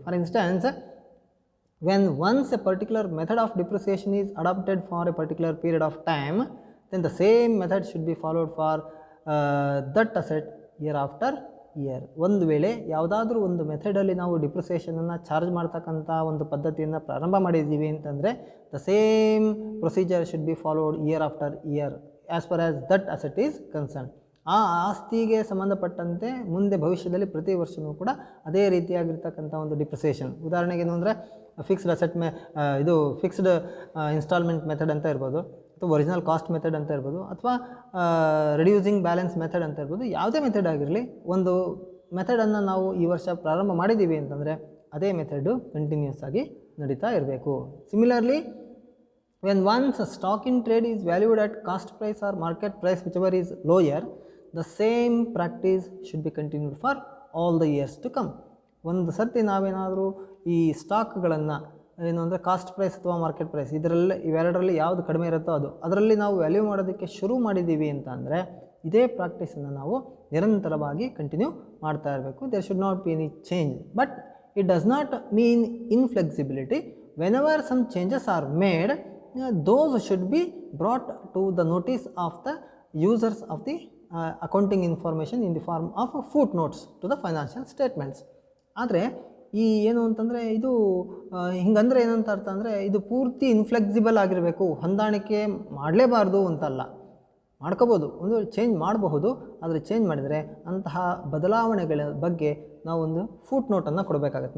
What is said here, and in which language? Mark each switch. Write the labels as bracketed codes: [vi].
[en] For instance, when once a particular method of depreciation is adopted for a particular period of time, then the same method should be followed for that asset year after year. [kn] ಒಂದು ವೇಳೆ ಯಾವುದಾದ್ರೂ ಒಂದು ಮೆಥಡಲ್ಲಿ ನಾವು ಡಿಪ್ರಿಸಿಯೇಷನನ್ನು charge ಮಾಡ್ತಕ್ಕಂಥ ಒಂದು ಪದ್ಧತಿಯನ್ನು ಪ್ರಾರಂಭ ಮಾಡಿದ್ದೀವಿ ಅಂತಂದರೆ [en] The same procedure should be followed year after year as far as that asset is concern. [kn] ಆ ಆಸ್ತಿಗೆ ಸಂಬಂಧಪಟ್ಟಂತೆ ಮುಂದೆ ಭವಿಷ್ಯದಲ್ಲಿ ಪ್ರತಿ ವರ್ಷವೂ ಕೂಡ ಅದೇ ರೀತಿಯಾಗಿರ್ತಕ್ಕಂಥ ಒಂದು ಡಿಪ್ರಿಸಿಯೇಷನ್. ಉದಾಹರಣೆಗೆ ಏನು ಅಂದರೆ ಫಿಕ್ಸ್ಡ್ ಅಸೆಟ್ ಇದು ಫಿಕ್ಸ್ಡ್ ಇನ್ಸ್ಟಾಲ್ಮೆಂಟ್ ಮೆಥಡ್ ಅಂತ ಇರ್ಬೋದು, ಅಥವಾ ಒರಿಜಿನಲ್ ಕಾಸ್ಟ್ ಮೆಥಡ್ ಅಂತ ಇರ್ಬೋದು, ಅಥವಾ ರಿಡ್ಯೂಸಿಂಗ್ ಬ್ಯಾಲೆನ್ಸ್ ಮೆಥಡ್ ಅಂತ ಇರ್ಬೋದು. ಯಾವುದೇ ಮೆಥಡ್ ಆಗಿರಲಿ, ಒಂದು ಮೆಥಡನ್ನು ನಾವು ಈ ವರ್ಷ ಪ್ರಾರಂಭ ಮಾಡಿದ್ದೀವಿ ಅಂತಂದರೆ ಅದೇ ಮೆಥಡು ಕಂಟಿನ್ಯೂಸ್ ಆಗಿ ನಡೀತಾ ಇರಬೇಕು. [en] Similarly, when once a stock in trade is valued at cost price or market price, whichever is lower, the same practice should be continued for all the years to come. [kn] ಒಂದು ಸರ್ತಿ ನಾವೇನಾದರೂ ಈ ಸ್ಟಾಕ್ಗಳನ್ನು ಏನು ಅಂದರೆ cost price ಅಥವಾ market price ಇವೆರಡರಲ್ಲಿ ಯಾವುದು ಕಡಿಮೆ ಇರುತ್ತೋ ಅದರಲ್ಲಿ ನಾವು ವ್ಯಾಲ್ಯೂ ಮಾಡೋದಕ್ಕೆ ಶುರು ಮಾಡಿದ್ದೀವಿ ಅಂತ ಅಂದರೆ ಇದೇ ಪ್ರಾಕ್ಟೀಸನ್ನು ನಾವು ನಿರಂತರವಾಗಿ ಕಂಟಿನ್ಯೂ ಮಾಡ್ತಾ ಇರಬೇಕು. [en] There should not be any change, but it does not mean inflexibility. Whenever some changes are made, those should be brought to the notice of the users of the accounting information in the form of footnotes to the financial statements. [kn] ಆದರೆ ಈ ಏನು ಅಂತಂದರೆ ಇದು ಹಿಂಗಂದರೆ ಏನಂತ ಅರ್ಥ ಅಂದರೆ ಇದು ಪೂರ್ತಿ ಇನ್ಫ್ಲೆಕ್ಸಿಬಲ್ ಆಗಿರಬೇಕು, ಹೊಂದಾಣಿಕೆ ಮಾಡಲೇಬಾರ್ದು ಅಂತಲ್ಲ. ಮಾಡ್ಕೋಬೋದು, ಒಂದು ಚೇಂಜ್ ಮಾಡಬಹುದು, ಆದರೆ ಚೇಂಜ್ ಮಾಡಿದರೆ ಅಂತಹ ಬದಲಾವಣೆಗಳ ಬಗ್ಗೆ ನಾವೊಂದು ಫೂಟ್ನೋಟನ್ನು ಕೊಡಬೇಕಾಗತ್ತೆ.